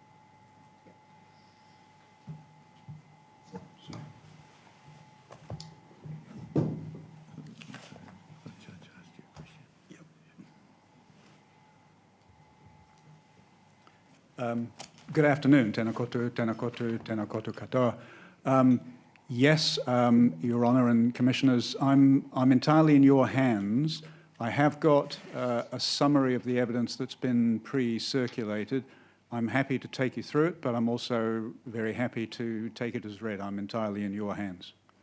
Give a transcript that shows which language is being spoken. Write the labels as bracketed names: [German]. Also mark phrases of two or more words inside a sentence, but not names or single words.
[English] Good afternoon. [Māori] Tēnā koutou, tēnā koutou, tēnā koutou katoa. [English] Yes, Your Honour and Commissioners, I'm entirely in your hands. I have got a summary of the evidence that's been pre-circulated. I'm happy to take you through it, but I'm also very happy to take it as read. I'm entirely in your hands.